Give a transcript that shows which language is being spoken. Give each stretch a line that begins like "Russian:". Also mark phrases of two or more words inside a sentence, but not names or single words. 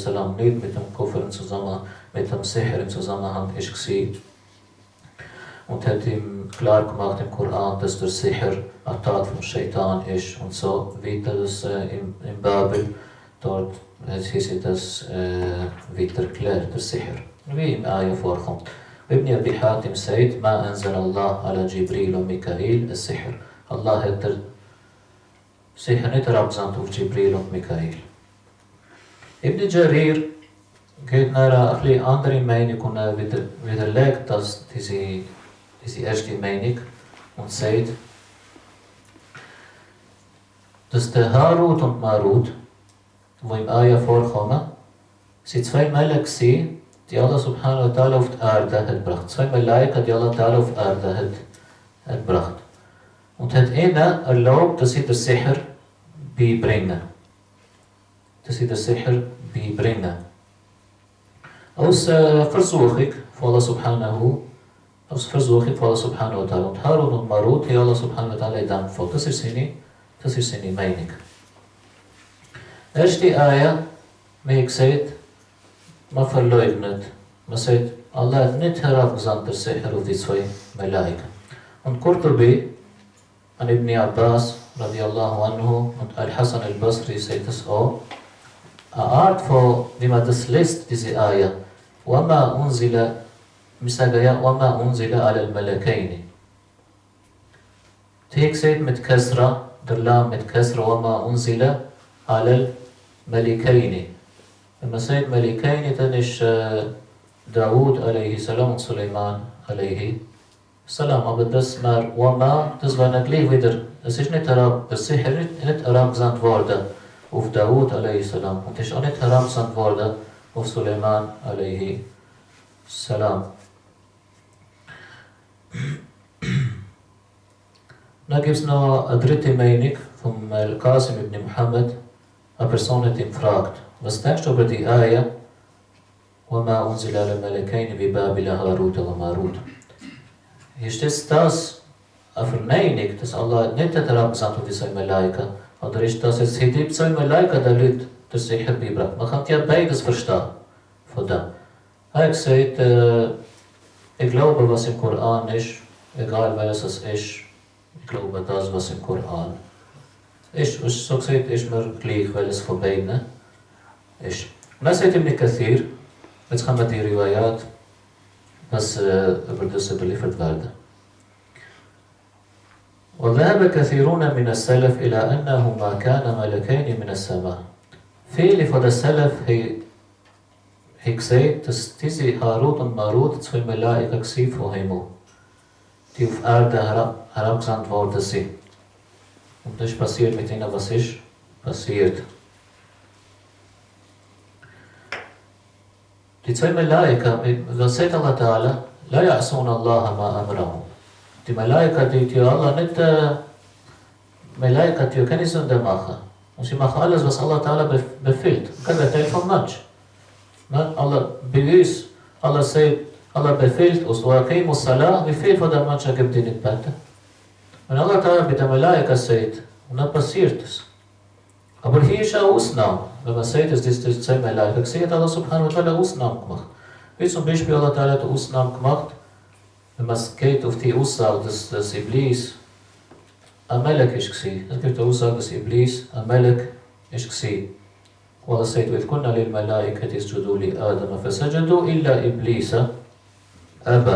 German: nicht mit dem Kufr mit dem Sihr im Zusammenhang war. Und hat ihm klar gemacht im Koran, dass der Sihr eine Tat vom Shaitan ist und so weiter, dass in Babel dort hieß das weiter erklärt, der Sihr, wie im Ayah vorkommt.
Arabic: Ibn Abi Hatim sagt, ما أنزل الله على جبريل und ميكائيل السحر.
German: Allah hat der Sihr nicht herabgesandt auf Jibril und Mikael. Ibn Jarir geht nach eine andere Meinung und widerlegt dass diese erste Meinung und sagt, dass der Harut und Marut, wo im Ayah vorkommen, sind zwei Melek, die Allah
Arabic: سبحانه وتعالى
German: auf die Erde hat gebracht. Zwei Malaika, die
Arabic: الله تعالى
German: auf die Erde hat gebracht. Und hat ihnen erlaubt, dass sie den Sihr beibringen. Aus Versuchung von Allah
Arabic: سبحانه وتعالى.
German: Und Harun und Marut, die Allah
Arabic: سبحانه وتعالى
German: Dank folgt. Das ist seine Meinung. Erste Ayah, wie gesagt, man verleugnet. Man sagt, Allah hat nicht herabgesandt der Sihr auf die zwei Malaika. Und Qurtubi, an Ibn Abbas,
Arabic: رضي الله عنه,
German: und Al-Hasan al-Basri sagt das auch, eine Art von, wie man das liest, diese Ayah,
Arabic: وَمَا أُنزِلَ عَلَى الْمَلَكَيْنِ.
German: Die gesagt mit Kasra, der Lam mit Kasra,
Arabic: وَمَا أُنزِلَ عَلَى الْمَلِكَيْنِ.
German: Wenn man sagt Malikaini, dann ist Dawud a.s. und Suleiman a.s. Aber das Wama, das war nicht gleich wieder, es ist nicht herabgesandt worden auf Dawud a.s. und ist auch nicht herabgesandt worden auf Suleiman a.s. Dann gibt es noch eine dritte Meinung von Al-Qasim ibn Muhammad. Eine Person hat ihn gefragt, was denkst du über die Ayah?
Arabic: وَمَا أُنزِلَ عَلَى الْمَلَكَيْنِ بِبَابِلَ هَارُوتَ وَمَارُوتَ.
German: Ist das eine Verneinung, dass Allah nicht herabgesandt auf die zwei Malaika? Oder ist das jetzt die zwei Malaika, die Leute der Sihr beibracht? Man kann ja beides verstehen von dem. Er hat gesagt, ich glaube, was im Koran ist, egal was es ist, ich glaube das, was im Koran ist. So gesagt, ist mir gleich, weil es von beiden ist. Und dann sagt Ibn Kathir, jetzt kann man die Riwayat, was über das überliefert werden.
Arabic: وذهب كثيرون من السلف إلى أنه ما كان ملكين من السماء.
German: Viele von den Salaf haben gesagt, dass diese Harut und Marut zwei Malaika vom Himmel, die auf Erde herabgesandt worden sind. Und das ist passiert mit ihnen, was ist passiert. Die zwei Malaika, was sagt
Arabic: الله تعالى? لا يعصون الله ما أمرهم.
German: Die Malaika, die Allah nicht, Malaika, die keine Sünde machen. Und sie machen alles, was
Arabic: الله تعالى
German: befiehlt. Kein Teil vom Mensch. Allah bewies, Allah sagt, Allah befiehlt uns,
Arabic: وأقيموا الصلاة,
German: wie viel von der Menschen gibt die nicht beten? Wenn
Arabic: الله تعالى
German: mit der Malaika sagt, und dann passiert es. Aber hier ist eine Ausnahme. Wenn man sagt, dass das zwei Malaika hat Allah
Arabic: سبحانه وتعالى
German: Ausnahmen gemacht. Wie zum Beispiel
Arabic: الله تعالى
German: hat Ausnahmen gemacht, wenn man geht auf die Aussage, dass Iblis ein Melek war. Es gibt die Aussage, dass Iblis ein Melek ist gewesen. Und Allah sagt,
Arabic: وَإِذْ كُنَّا لِلْمَلَائِكَةِ اسْجُدُوا لِآدَمَ فَسَجَدُوا إِلَّا إِبْلِيسَ أَبَى.